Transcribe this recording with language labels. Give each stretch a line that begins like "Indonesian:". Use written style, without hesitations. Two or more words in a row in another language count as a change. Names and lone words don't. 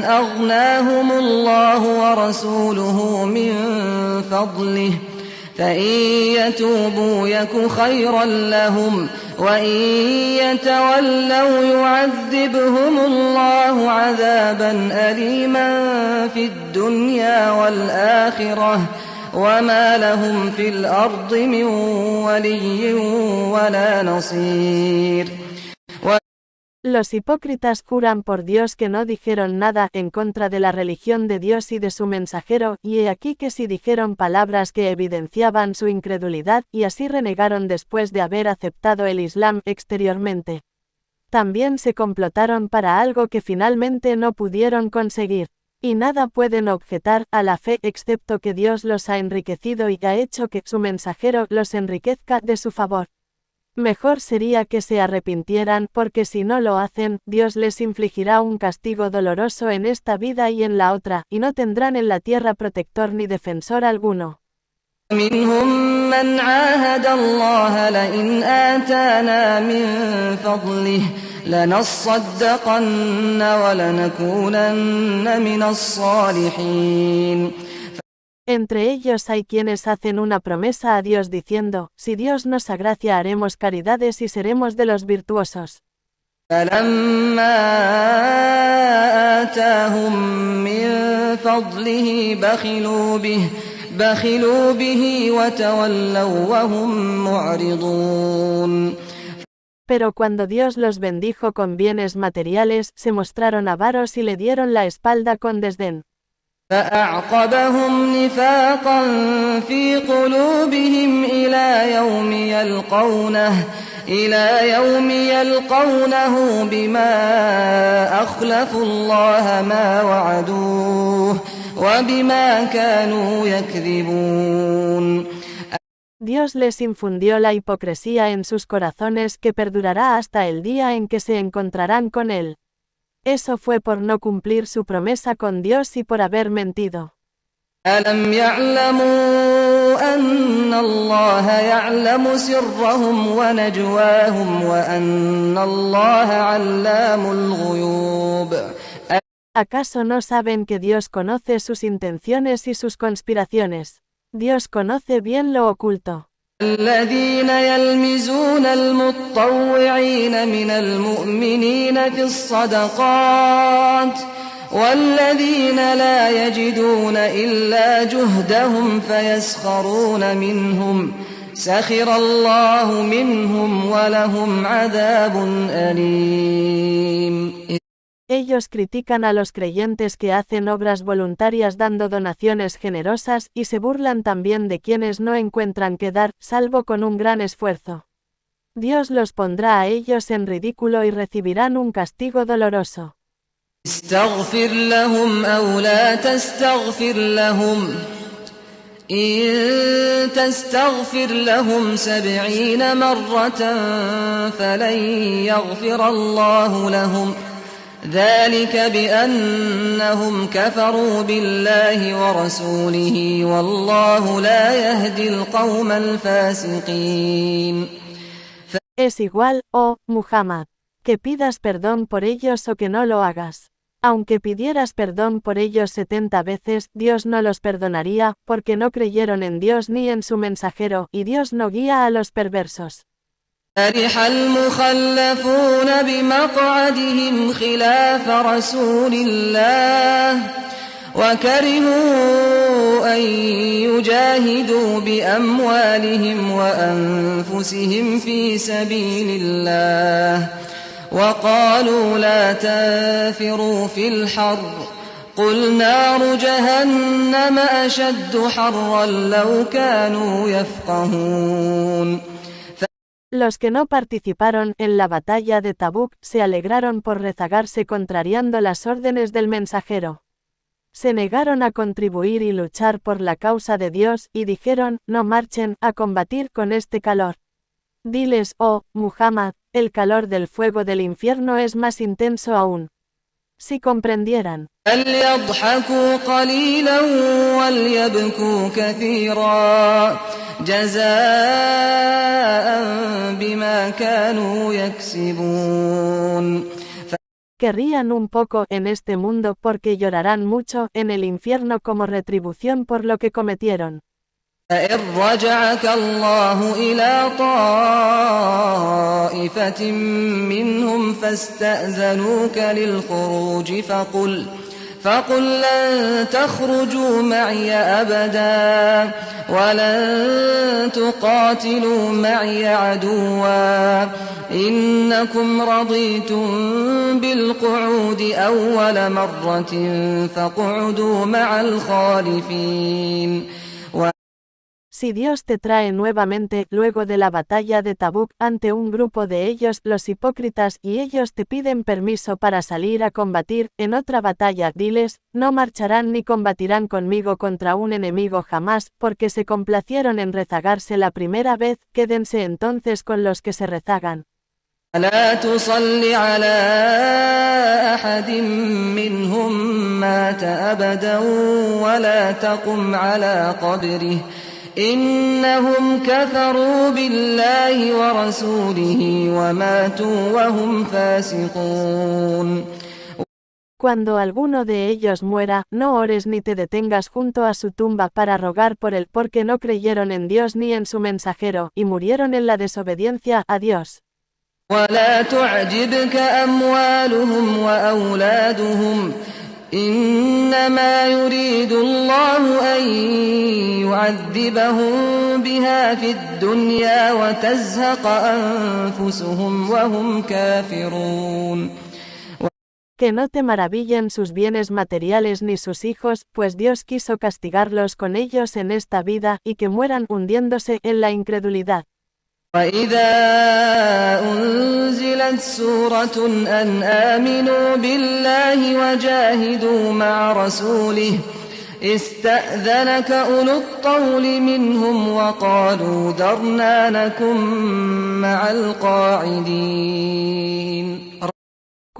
Arabic: أغناهم الله ورسوله من فضله فإن يتوبوا يك خيرا لهم وإن يتولوا يعذبهم الله عذابا أليما في الدنيا والآخرة وما لهم في الأرض من ولي ولا نصير.
Spanish: Los hipócritas juran por Dios que no dijeron nada en contra de la religión de Dios y de su mensajero, y he aquí que sí dijeron palabras que evidenciaban su incredulidad, y así renegaron después de haber aceptado el Islam exteriormente. También se complotaron para algo que finalmente no pudieron conseguir. Y nada pueden objetar a la fe excepto que Dios los ha enriquecido y ha hecho que su mensajero los enriquezca de su favor. Mejor sería que se arrepintieran, porque si no lo hacen, Dios les infligirá un castigo doloroso en esta vida y en la otra, y no tendrán en la tierra protector ni defensor alguno.
Arabic: منهم من عاهد الله لئن آتانا من فضله لنصدقن ولنكونن من الصالحين.
Spanish: Entre ellos hay quienes hacen una promesa a Dios diciendo, si Dios nos agracia haremos caridades y seremos de los virtuosos.
Arabic: فلما آتاهم من فضله بخلوا به وتولوا وهم معرضون.
Spanish: Pero cuando Dios los bendijo con bienes materiales, se mostraron avaros y le dieron la espalda con desdén.
Arabic: فأعقبهم نفاقا في قلوبهم إلى يوم يلقونه بما أخلفوا الله ما وعدوه وبما كانوا يكذبون.
Spanish: Dios les infundió la hipocresía en sus corazones que perdurará hasta el día en que se encontrarán con Él. Eso fue por no cumplir su promesa con Dios y por haber mentido.
Arabic: ألم يعلموا أن الله يعلم سرهم ونجواهم وأن الله علام الغيوب.
Spanish: ¿Acaso no saben que Dios conoce sus intenciones y sus conspiraciones? Dios conoce bien lo oculto.
Arabic: الذين يلمزون المطوعين من المؤمنين في الصدقات والذين لا يجدون إلا جهدهم فيسخرون منهم سخر الله منهم ولهم عذاب أليم.
Spanish: Ellos critican a los creyentes que hacen obras voluntarias dando donaciones generosas y se burlan también de quienes no encuentran qué dar, salvo con un gran esfuerzo. Dios los pondrá a ellos en ridículo y recibirán un castigo doloroso.
Arabic: استغفر لهم أو لا تستغفر لهم إن تستغفر لهم 70 مرة فلن يغفر الله لهم ذلك بأنهم كفروا بالله ورسوله والله لا يهدي القوم الفاسقين.
Spanish: Es igual, oh Muhammad, que pidas perdón por ellos o que no lo hagas. Aunque pidieras perdón por ellos 70 veces, Dios no los perdonaría, porque no creyeron en Dios ni en su mensajero, y Dios no guía a los perversos.
Arabic: فرح المخلفون بمقعدهم خلاف رسول الله وكرهوا أن يجاهدوا بأموالهم وأنفسهم في سبيل الله وقالوا لا تنفروا في الحر قل نار جهنم أشد حرا لو كانوا يفقهون.
Spanish: Los que no participaron en la batalla de Tabuk se alegraron por rezagarse contrariando las órdenes del mensajero. Se negaron a contribuir y luchar por la causa de Dios y dijeron, no marchen a combatir con este calor. Diles, oh Muhammad, el calor del fuego del infierno es más intenso aún. Si comprendieran.
Arabic: فليضحكوا قليلا وليبكوا كثيرا جزاء بما كانوا يكسبون.
Spanish: Que rían un poco en este mundo porque llorarán mucho en el infierno como retribución por lo que cometieron.
Arabic: فإن رجعك الله إلى طائفة منهم فاستأذنوك للخروج فقل لن تخرجوا معي أبدا ولن تقاتلوا معي عدوا إنكم رضيتم بالقعود أول مرة فاقعدوا مع الخالفين.
Spanish: Si Dios te trae nuevamente, luego de la batalla de Tabuk, ante un grupo de ellos, los hipócritas, y ellos te piden permiso para salir a combatir, en otra batalla, diles, no marcharán ni combatirán conmigo contra un enemigo jamás, porque se complacieron en rezagarse la primera vez, quédense entonces con los que se rezagan.
Arabic: لا تصل على أحد منهم مات أبدا ولا تقم على قبره إنهم كفروا بالله ورسوله وماتوا وهم فاسقون.
Spanish: Cuando alguno de ellos muera, no ores ni te detengas junto a su tumba para rogar por él porque no creyeron en Dios ni en su mensajero, y murieron en la desobediencia a Dios.
Arabic: ولا تعجبك أموالهم وأولادهم إنما يريد الله أن يعذبهم بها في الدنيا وتزهق أنفسهم وهم كافرون.
Spanish: Que no te maravillen sus bienes materiales ni sus hijos, pues Dios quiso castigarlos con ellos en esta vida, y que mueran hundiéndose en la incredulidad.
Arabic: وَإِذَا أُنزِلَتْ سُورَةٌ أَنْ آمِنُوا بِاللَّهِ وَجَاهِدُوا مَعَ رَسُولِهِ اسْتَأْذَنَكَ أُولُو الطَّوْلِ مِنْهُمْ وَقَالُوا ذَرْنَا نَكُن مَّعَ الْقَاعِدِينَ.